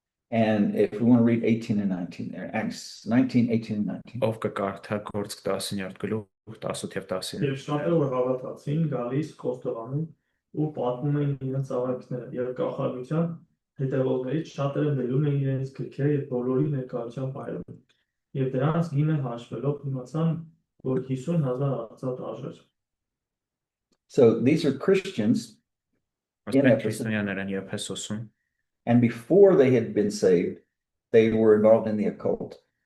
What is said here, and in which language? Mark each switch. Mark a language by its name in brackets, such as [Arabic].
[English] And if we want to read 18 and 19 there, Acts 19, 18 and 19. [Armenian] Ով կկարդա Գործք 19-րդ գլուխ 18 եւ 19։ Եվ շատերը հավատացին, գալիս Խոստովանում ու պատմում էին իրենց ավարտները եւ կախարդության հետևողներից շատերը բերում էին իրենց գրքերը եւ բոլորի ներկայությամբ այրում։ Եվ դրանց գինը հաշվելով իմացան, որ 50,000 արծաթ արժեր։ [English] So these are Christians in Ephesus. And before they had been saved, they were involved in the occult.